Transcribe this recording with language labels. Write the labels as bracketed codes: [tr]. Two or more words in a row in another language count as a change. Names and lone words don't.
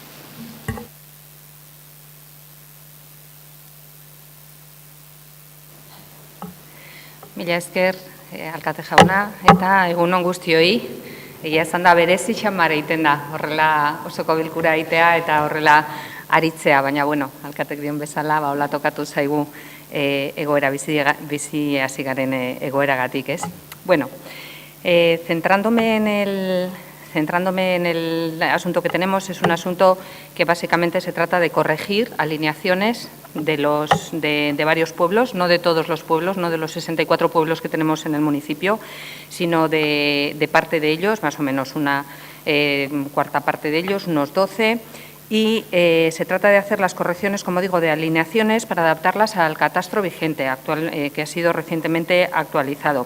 [eu] Mila esker, alkate jauna, eta egunon guztioi, egia esan da berezi xamar egiten da, horrela osoko bilkura egitea eta horrela aritzea, baina alkatek dion bezala, hola tokatu zaigu egoera bizi hasi garen egoeragatik, ez? [es] Centrándome en el asunto que tenemos, es un asunto que básicamente se trata de corregir alineaciones de varios pueblos, no de todos los pueblos, no de los 64 pueblos que tenemos en el municipio, sino de parte de ellos, más o menos una cuarta parte de ellos, unos 12, y se trata de hacer las correcciones, como digo, de alineaciones para adaptarlas al catastro vigente, que ha sido recientemente actualizado.